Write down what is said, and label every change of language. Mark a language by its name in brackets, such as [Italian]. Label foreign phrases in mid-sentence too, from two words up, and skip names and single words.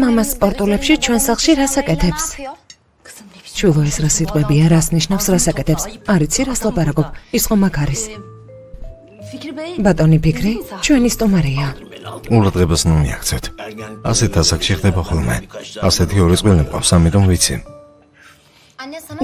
[Turkish] Mama evimizde [Georgian] sportulებში [Turkish] üzerinde [Georgian] ჩვენ [Turkish] babamın [Georgian] სახლში რას [Turkish] eşyalarıyla [Georgian] აკეთებს? [Turkish] ne yapıyor? Kızım ne biçim [Georgian] შულო ეს რა სიტყვებია, რას ნიშნავს, რას აკეთებს? არიცი რას ლაპარაკობ? ის ხომ აქ არის. [Turkish] Fikri Bey, [Georgian] ბატონი ფიქრი, ჩვენი სტუმარია. ყურადღებას ნუ მიაქცევთ. ასეთ ასაკში ხდება ხოლმე. ასეთი ორი წყვილები მყავს, ამიტომ ვიცი. [Turkish] Anne sana